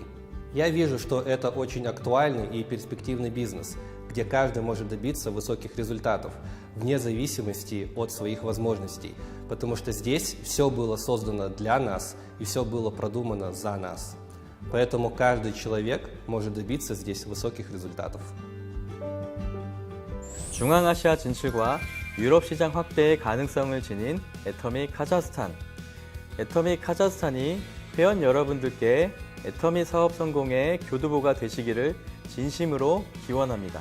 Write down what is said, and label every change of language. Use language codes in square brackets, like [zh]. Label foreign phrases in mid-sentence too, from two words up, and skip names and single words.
[ru] Я вижу, что это очень актуальный и перспективный бизнес, где каждый может добиться высоких результатов, вне зависимости от своих возможностей, потому что здесь все было создано для нас и все было продумано за нас. Поэтому каждый человек может добиться здесь высоких результатов. [ko] 중앙아시아 진출과 유럽 시장 확대의 가능성을 지닌 애터미 카자흐스탄. 애터미 카자흐스탄이 회원 여러분들께 애터미 사업 성공의 교두보가 되시기를 진심으로 기원합니다.